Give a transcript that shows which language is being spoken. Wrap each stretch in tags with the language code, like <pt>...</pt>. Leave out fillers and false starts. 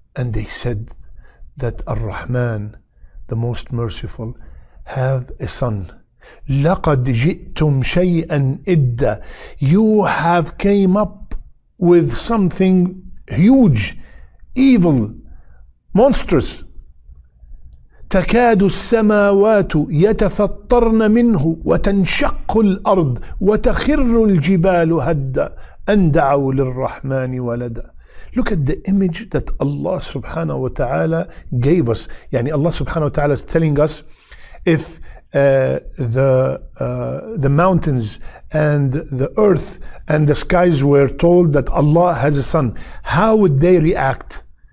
<en>And they said that Ar-Rahman, the most merciful, have a son.</en> <ar>لَقَدْ جِئْتُمْ شَيْئًا إِدًّا.</ar> <en>You have came up with something huge, evil, monstrous.</en> <ar>تكاد السماوات يتفطرن منه وتنشق الأرض وتخر الجبال هدا أن دعوا للرحمن ولدا.</ar> <en>Look at the image that Allah subhanahu wa ta'ala gave us. Yani Allah subhanahu wa ta'ala is telling us, if the mountains and the earth and the skies were told that Allah has a son, how would they react?</en>